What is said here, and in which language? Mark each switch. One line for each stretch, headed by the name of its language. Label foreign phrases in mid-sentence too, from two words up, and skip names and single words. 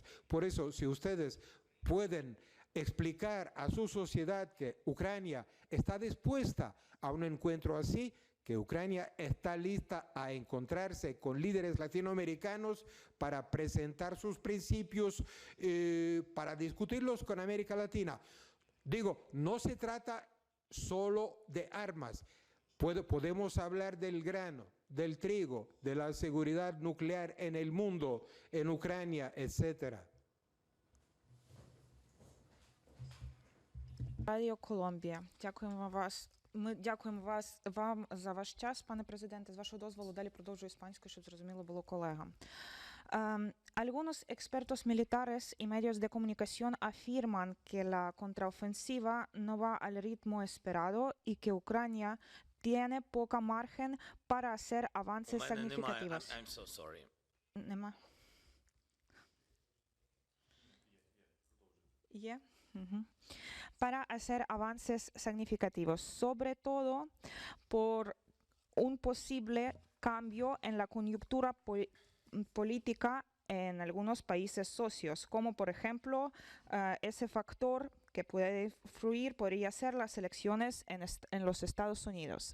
Spanish: Por eso, si ustedes pueden explicar a su sociedad que Ucrania está dispuesta a un encuentro así, que Ucrania está lista a encontrarse con líderes latinoamericanos para presentar sus principios, para discutirlos con América Latina. Digo, no se trata solo de armas. Podemos hablar del grano, del trigo, de la seguridad nuclear en el mundo, en Ucrania, etcétera.
Ukrainian: Радіо Колумбія. Дякуємо вас. Ми дякуємо вам за ваш час, пане президенте. З вашого дозволу далі продовжую іспанською, щоб зрозуміло було колегам.
Spanish: Algunos expertos militares y medios de comunicación afirman que la contraofensiva no va al ritmo esperado y que Ucrania tiene poca margen para hacer avances significativos.
English: I'm so sorry.
Ukrainian: Нема. Є?
Spanish: Para hacer avances significativos, sobre todo por un posible cambio en la coyuntura política en algunos países socios, como por ejemplo ese factor que puede influir podría ser las elecciones en los Estados Unidos.